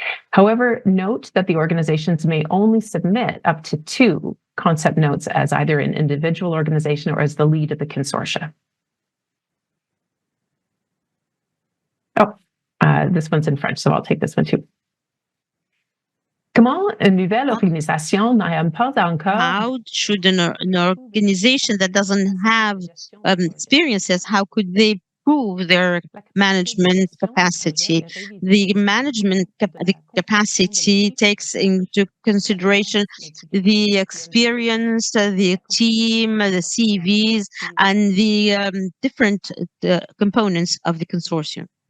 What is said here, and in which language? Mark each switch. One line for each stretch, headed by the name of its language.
English: However, note that the organizations may only submit up to 2 concept notes as either an individual organization or as the lead of the consortia. Oh, this one's in French, so I'll take this one too.
French: Comment une nouvelle organisation n'a pas encore...
English: How should an organization that doesn't have experiences, how could they prove their management capacity? The management capacity takes into consideration the experience, the team, the CVs, and the different components of the consortium.